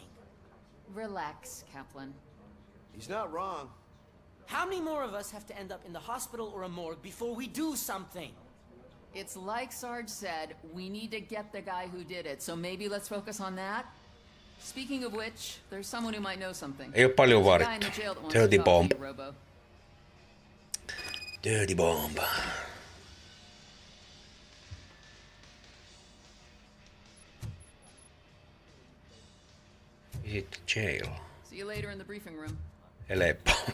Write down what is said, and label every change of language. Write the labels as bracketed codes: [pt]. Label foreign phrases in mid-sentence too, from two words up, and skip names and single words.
[en] Relax, Kaplan. He's not wrong. How many more of us have to end up in the hospital or a morgue before we do something? It's like Sarge said, we need to get the guy who did it, so maybe let's focus on that. Speaking of which, there's someone who might know something. [fi] Ei oo paljon vaadittu. [en] Dirty bomb. Dirty bomb. Visit the jail. See you later in the briefing room. Helppo.